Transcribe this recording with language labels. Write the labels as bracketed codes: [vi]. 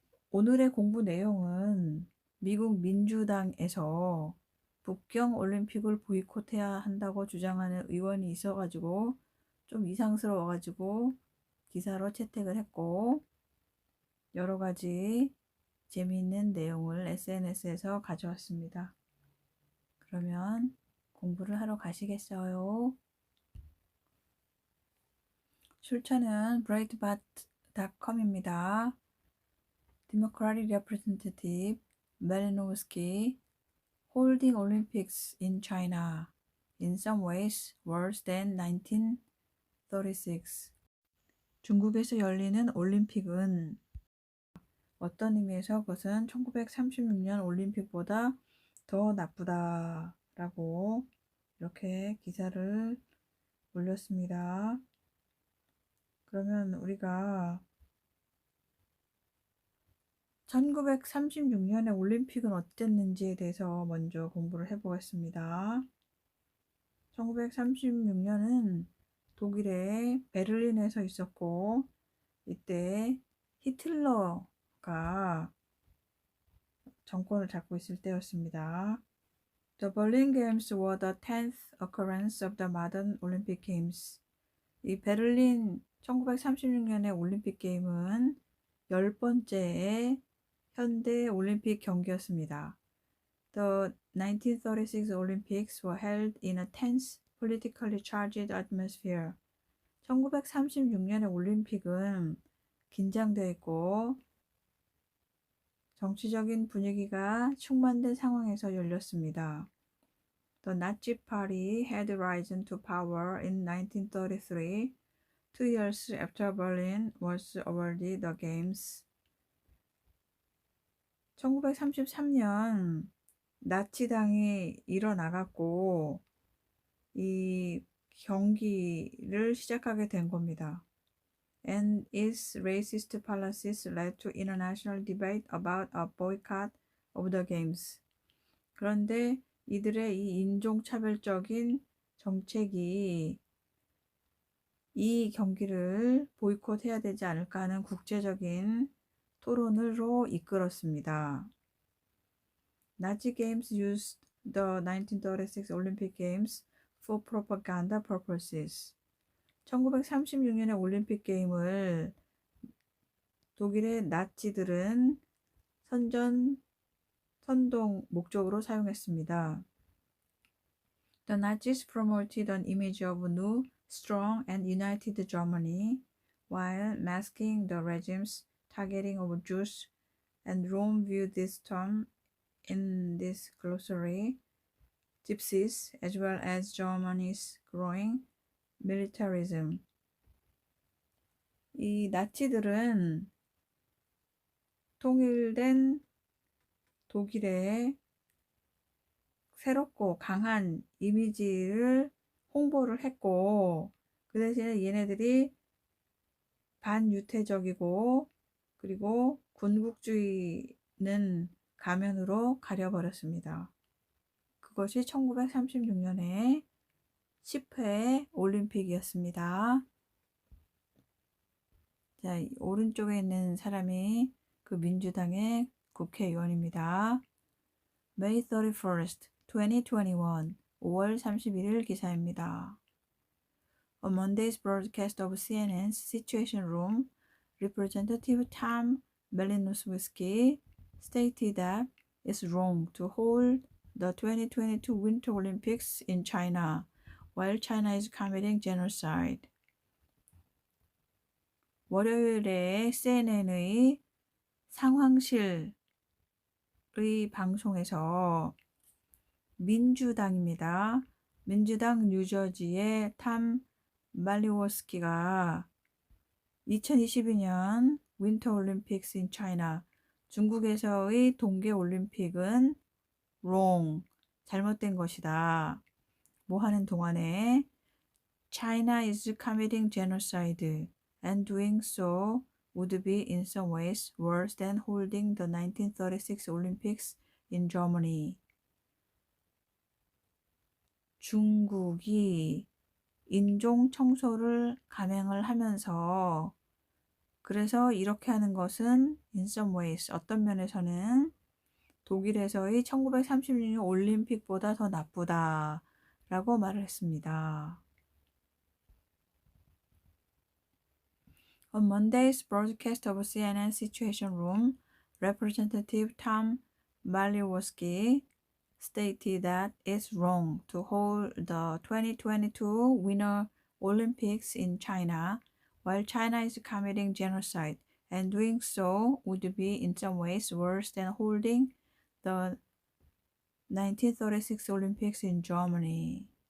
[ko] 오늘의 공부 내용은 미국 민주당에서 북경 올림픽을 보이콧해야 한다고 주장하는 의원이 있어가지고 좀 이상스러워가지고 기사로 채택을 했고 여러 가지 재미있는 내용을 SNS에서 가져왔습니다. 그러면 공부를 하러 가시겠어요? 출처는 breitbart.com입니다. [en] Democratic Representative Malinowski Holding Olympics in China. in some ways worse than 1936. [ko] 중국에서 열리는 올림픽은 어떤 의미에서 그것은 1936년 올림픽보다 더 나쁘다라고 이렇게 기사를 올렸습니다. 그러면 우리가 1936년에 올림픽은 어땠는지에 대해서 먼저 공부를 해보겠습니다. 1936년은 독일의 베를린에서 있었고 이때 히틀러가 정권을 잡고 있을 때였습니다. [en] The Berlin Games were the 10th occurrence of the modern Olympic Games. [ko] 이 베를린 1936년의 올림픽 게임은 10번째의 현대 올림픽 경기였습니다. [en] The 1936 Olympics were held in a tense, politically charged atmosphere. [ko] 1936년의 올림픽은 긴장되어 있고 정치적인 분위기가 충만된 상황에서 열렸습니다. [en] The Nazi Party had risen to power in 1933, 2 years after Berlin was awarded the Games. [ko] 1933년 나치당이 일어나갔고 이 경기를 시작하게 된 겁니다. [en] And its racist policies led to international debate about a boycott of the games. [ko] 그런데 이들의 이 인종차별적인 정책이 이 경기를 보이콧해야 되지 않을까 하는 국제적인 토론으로 이끌었습니다. [en] Nazi Games used the 1936 Olympic Games for propaganda purposes. [ko] 1936년의 올림픽 게임을 독일의 나치들은 선동 목적으로 사용했습니다. [en] The Nazis promoted an image of new, strong and united Germany while masking the regime's targeting of Jews, and Rome viewed this term in this glossary, gypsies, as well as Germany's growing militarism. [ko] 이 나치들은 통일된 독일의 새롭고 강한 이미지를 홍보를 했고 그 대신에 얘네들이 반유태적이고 그리고 군국주의는 가면으로 가려버렸습니다. 그것이 1936년에 10회 올림픽이었습니다. 자, 오른쪽에 있는 사람이 그 민주당의 국회의원입니다. [en] May 31st, 2021, [ko] 5월 31일 기사입니다. On Monday's broadcast of CNN's Situation Room, Representative Tom Malinowski stated that it's wrong to hold the 2022 Winter Olympics in China while China is committing genocide. 월요일에 CNN의 상황실의 방송에서 민주당입니다. 민주당 뉴저지의 탐 말리워스키가 2022년 윈터 올림픽스 인 차이나 중국에서의 동계 올림픽은 wrong 잘못된 것이다. 뭐 하는 동안에 [en] China is committing genocide and doing so would be in some ways worse than holding the 1936 Olympics in Germany. [ko] 중국이 인종 청소를 감행을 하면서 그래서 이렇게 하는 것은 [en] in some ways [ko] 어떤 면에서는 독일에서의 1936년 올림픽보다 더 나쁘다라고 말을 했습니다. [en] On Monday's broadcast of CNN Situation Room, Representative Tom Malinowski stated that it's wrong to hold the 2022 Winter Olympics in China while China is committing genocide, and doing so would be in some ways worse than holding the 1936 Olympics in Germany.